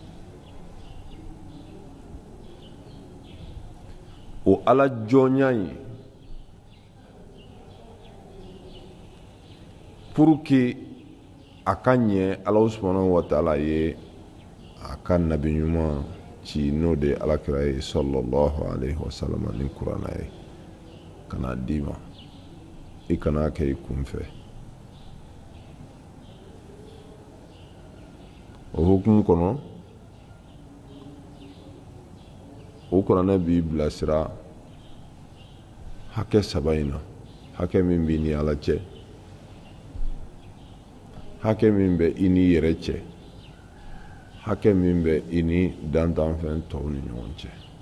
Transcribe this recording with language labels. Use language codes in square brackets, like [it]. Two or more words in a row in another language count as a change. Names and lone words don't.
[bm] o ala jɔnya ye [fr] pour que [bm] a ka ɲɛ ala [ar] سبحانه وتعالى [bm] ye a ka nabi ɲuman ci n'o de alakira ye [ar] صلى الله عليه وسلم [bm] ni kuranɛ ye kana d'i ma i kana kɛ i kunfɛ o hukumu kɔnɔ o kuranɛ b'i bilasira hakɛ 3 in na hakɛ min b'i ni Ala cɛ hakɛ min bɛ i ni yɛrɛ cɛ hakɛ min bɛ i ni dantanfɛn tɔw ni ɲɔgɔn cɛ